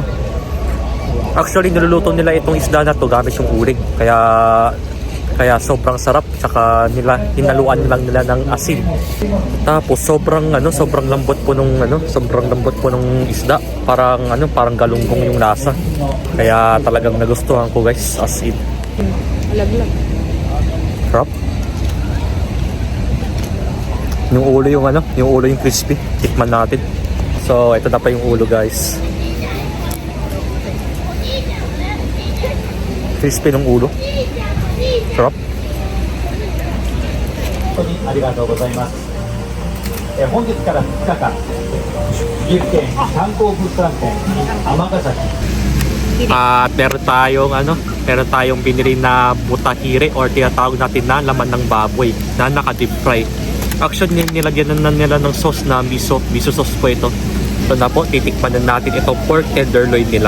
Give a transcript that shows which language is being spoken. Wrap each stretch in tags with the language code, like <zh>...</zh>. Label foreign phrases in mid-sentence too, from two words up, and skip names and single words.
<tl>Actually, niluluto nila itong isda na to gamit yung uling. Kaya sobrang sarap, tsaka hinaluan lang nila ng asin. Tapos sobrang lambot po nung isda. Parang galunggong yung lasa. Kaya talagang nagustuhan ko guys, as in. Laglag. Sarap. Yung ulo yung crispy. Tikman natin. So, ito na pa yung ulo guys. Crispy ng ulo. Sarap.</tl> <ja>ありがとうございます。本日から2日間、岐阜県観光物産展尼崎。</ja> <tl>At meron tayong binili na butahire or tinatawag natin na laman ng baboy na naka-</tl> <en>deep fry.</en> <tl>Actually, nilagyan na nila ng sauce na</tl> <en>miso sauce</en> <tl>po ito. So na po, titikman na natin itong</tl> <en>pork tenderloin</en> <tl>nila.</tl>